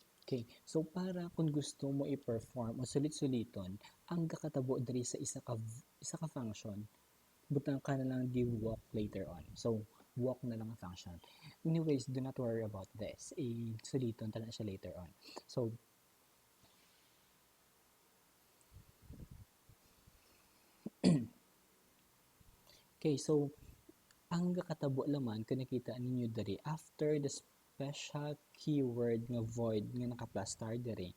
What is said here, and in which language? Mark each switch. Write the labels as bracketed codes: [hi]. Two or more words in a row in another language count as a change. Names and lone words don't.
[hil] Okay, so para kung gusto mo i-perform o sulit-suliton ang kakatabo diri sa isa ka function, butang ka na lang di walk [en] later on. [hil] So, walk na lang ang function. [en] Anyways, do not worry about this. [hil] Suliton ta na siya [en] later on. [hil] So, okay, so ang kakatabo laman kung nakita ninyo diri [en] after the special keyword [hil] nga void nga naka-plus star diri.